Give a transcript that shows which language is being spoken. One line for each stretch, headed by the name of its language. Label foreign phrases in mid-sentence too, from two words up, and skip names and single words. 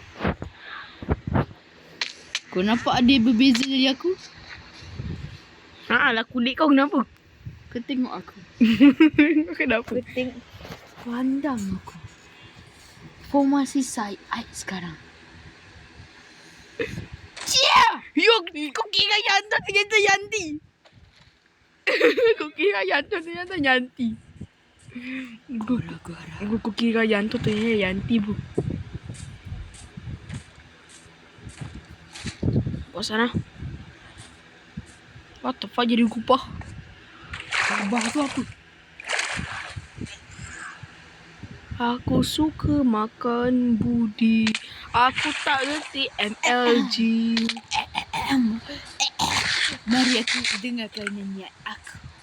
Malay: Kau nampak ada berbeza dari aku? Lah kulit kau kenapa? Kau tengok aku. Kenapa? Kau tengok. Pandang aku. Formasi
English: side eye
Malay: sekarang. Kau kira Yanto ternyata Yanti. Kau kira Yanto ternyata Yanti. Gara-gara. Kau kira Yanto ternyata Yanti bu. Kau sana.
English: What the fuck
Malay: jadi kupah? Kubah tu apa? Aku suka makan budi. Aku tak reti MLG. Mari aku dengarkan nyanyian aku.